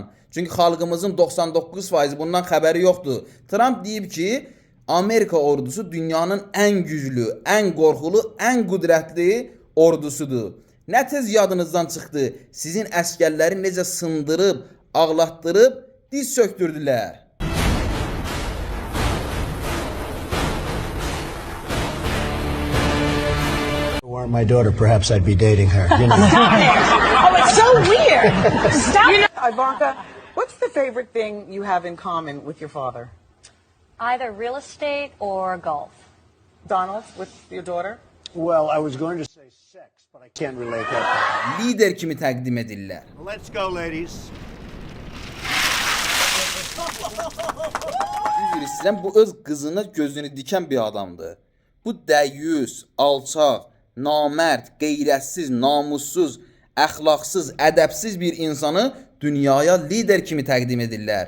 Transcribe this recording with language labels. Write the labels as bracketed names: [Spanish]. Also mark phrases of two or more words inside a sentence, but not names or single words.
[Azerbaijani] Çünki xalqımızın 99% bundan xəbəri yoxdur. Trump deyib ki, Amerika ordusu dünyanın ən güclü, ən qorxulu, ən qüdrətli ordusudur. Nə tez yadınızdan çıxdı? Sizin əskərləri necə sındırıb, ağlatdırıb, diz söktürdülər. [English] Weren't my daughter, perhaps I'd be dating her. You know. Stop it! Oh, it's so weird. Stop it. Ivanka, what's the favorite thing you have in common with your father? Either real estate or golf. Donald, with your daughter? Well, I was going to say sex, but I can't relate that. [Azerbaijani] Lider kimi təqdim edirlər. [English] Let's go, ladies. [Azerbaijani] Üzr istəyirəm, bu öz qızına gözünü dikən bir adamdır. Bu dəyyus, alçaq, namərd, qeyrətsiz, namussuz, əxlaqsız, ədəbsiz bir insanı dünyaya lider kimi təqdim edirlər.